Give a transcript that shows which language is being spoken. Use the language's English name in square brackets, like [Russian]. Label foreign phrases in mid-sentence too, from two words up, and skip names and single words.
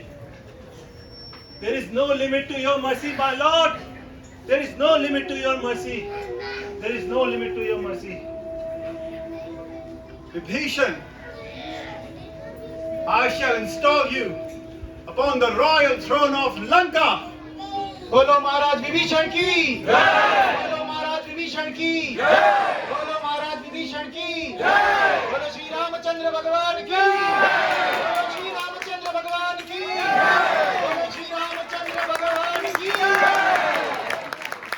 [English] There is no limit to your mercy, my Lord. There is no limit to your mercy. There is no limit to your mercy. Vibhishan, I shall install you upon the royal throne of Lanka. [Hindi] बोलो महाराज विभीषण की जय। बोलो महाराज विभीषण की जय। बोलो महाराज विभीषण की जय। बोलो श्री रामचंद्र भगवान की जय। बोलो श्री रामचंद्र भगवान की जय। बोलो श्री रामचंद्र भगवान की जय।